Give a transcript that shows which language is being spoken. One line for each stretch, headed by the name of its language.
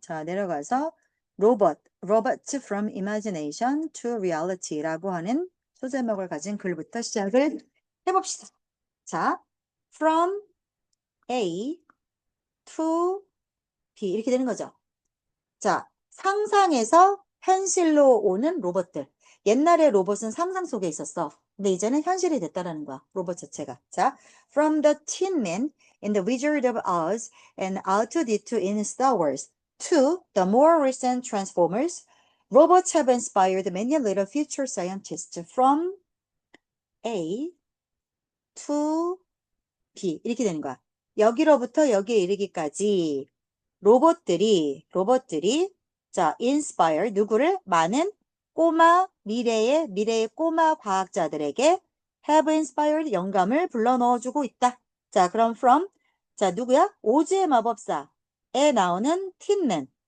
Korean: 자, 내려가서
English: Robots from Imagination to Reality
Korean: 라고 하는 소제목을 가진 글부터 시작을 해봅시다. 자, from A to B 이렇게 되는 거죠. 자, 상상에서 현실로 오는 로봇들. 옛날에 로봇은 상상 속에 있었어. 근데 이제는 현실이 됐다라는 거야. 로봇 자체가.
English: 자, from the Tin Man in The Wizard of Oz and R2-D2 in Star Wars to the more recent Transformers, robots have inspired many little future scientists from A to B
Korean: 이렇게 되는 거야. 여기로부터 여기에 이르기까지 로봇들이 자, inspire 누구를 많은 미래의 꼬마 과학자들에게
English: have inspired
Korean: 영감을 불러 넣어주고 있다. 자, 그럼 from 자, 누구야? 오즈의 마법사에 나오는 틴맨.